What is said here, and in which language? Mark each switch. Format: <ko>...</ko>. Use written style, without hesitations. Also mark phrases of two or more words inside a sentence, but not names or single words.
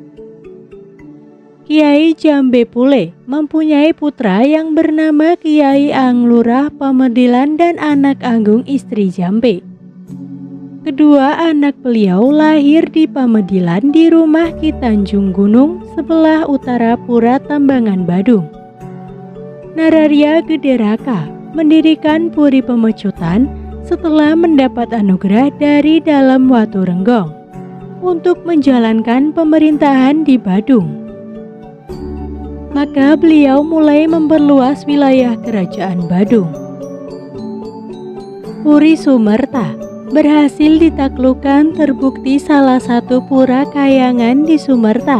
<id>Kiai Jambe Pule mempunyai putra yang bernama Kiai Anglurah Pamedilan dan anak Anggung istri Jambe. Kedua anak beliau lahir di Pamedilan di rumah Ki Tanjung Gunung sebelah utara Pura Tambangan Badung. Nararya Gederaka mendirikan Puri Pemecutan setelah mendapat anugerah dari Dalam Watu Renggong untuk menjalankan pemerintahan di Badung. Maka beliau mulai memperluas wilayah Kerajaan Badung. Puri Sumerta berhasil ditaklukkan terbukti salah satu pura kayangan di Sumerta.</id>